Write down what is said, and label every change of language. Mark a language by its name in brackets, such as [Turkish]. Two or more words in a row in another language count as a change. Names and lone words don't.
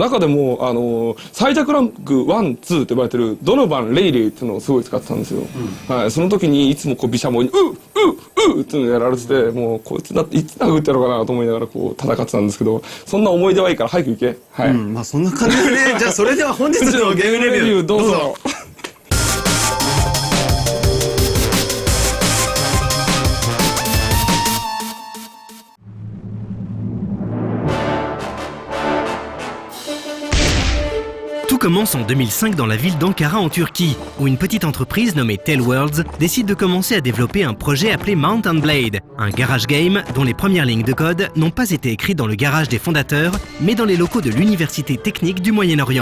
[Japanese] 中でも、最弱ランク1、2って呼ばれてるドノバン・レイレイっていうのをすごい使ってたんですよ。はい。その時にいつもこう、ビシャモに、っていうのをやられてて、もう、こいつだっていつ殴ってやろうかなと思いながらこう、戦ってたんですけど、そんな思い出はいいから早く行け。はい。まあそんな感じでね。じゃあそれでは本日のゲームレビューどうぞ。 [French] Tout commence en 2005 dans la ville d'Ankara en Turquie, où une petite entreprise nommée Tailworlds décide de commencer à développer un projet appelé Mount & Blade, un [English] garage game [French] dont les premières lignes de code n'ont pas été écrites dans le garage des fondateurs, mais dans les locaux de l'Université technique du Moyen-Orient.